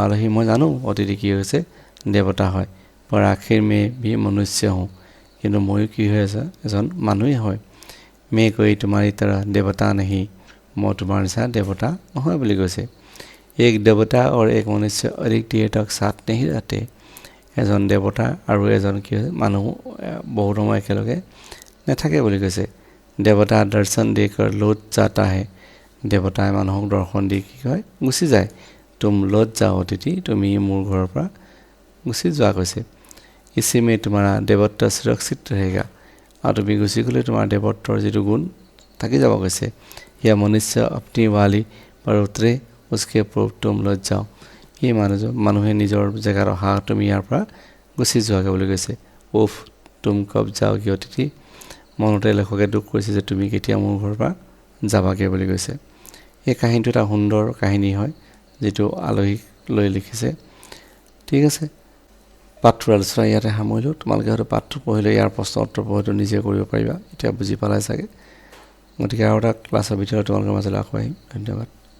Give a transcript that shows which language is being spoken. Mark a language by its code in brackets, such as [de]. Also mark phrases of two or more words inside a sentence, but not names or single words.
[as] आलही মই জানো অতিথি কি হৈছে দেৱতা হয় [hi] पर आखिर में भी मनुष्य हूं किंतु [as] মই কি হৈ আছে এজন মানুহ হয় [hi] मैं कोई तुम्हारी तरह देवता नहीं [as] মই তোমাৰ নিচিনা देवता নহয় বুলি কৈছে [hi] एक देवता और एक मनुष्य अधिक देर तक साथ नहीं [as] रहते এজন দেৱতা আৰু এজন কি মানুহ বহুত সময় একেলগে নাথাকে বুলি কৈছে [hi] देवता दर्शन देकर लौट जाता है देवताए [as] মানুহক দৰ্শন দি কি হয় গুছি যায় [hi] तुम लौट जाओ अतिथि [as] তুমি মোৰ ঘৰৰ পৰা গুছি যোৱা কৈছে [hi] इसी में तुम्हारा देवत्व सुरक्षित रहेगा और [as] তুমি গুছি গলে তোমাৰ দেৱত্বৰ যিটো গুণ থাকি যাব কৈছে [hi] या मनुष्य अपनी वाली पर उतरे उसके पूर्व तुम लौट जाओ [as] এই মানুহে নিজৰ জেগাৰ অহা তুমি ইয়াৰ পৰা গুছি যোৱাগে বুলি কৈছে উফ [hi] तुम कब जाओगे अतिथि [as] মনতে লেখকে দুখ কৰিছে যে তুমি কেতিয়া মোৰ ঘৰৰ পৰা যাবাগে বুলি কৈছে এই কাহিনীটো এটা সুন্দৰ কাহিনী হয় যেটো আলহিক লৈ লিখিছে ঠিক আছে পাঠটো আলোচনা ইয়াতে সামৰিলো তোমালোকে হয়তো পাঠটো পঢ়িলে ইয়াৰ প্ৰশ্ন উত্তৰ পঢ়িটো নিজে কৰিব পাৰিবা এতিয়া বুজি পালাই চাগে গতিকে আৰু এটা ক্লাছৰ ভিতৰত তোমালোকৰ মাজলৈ আকৌ আহিম ধন্যবাদ